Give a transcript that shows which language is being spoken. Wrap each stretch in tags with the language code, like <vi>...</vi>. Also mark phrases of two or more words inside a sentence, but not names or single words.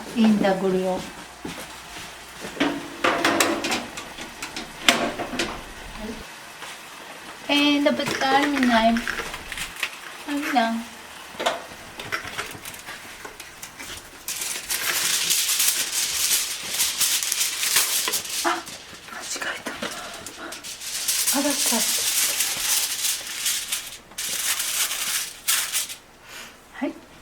<tl>インダグリオ。And dapat kami na ano lang. Ah!</tl> <ja>間違えた。あらか。はい。</ja>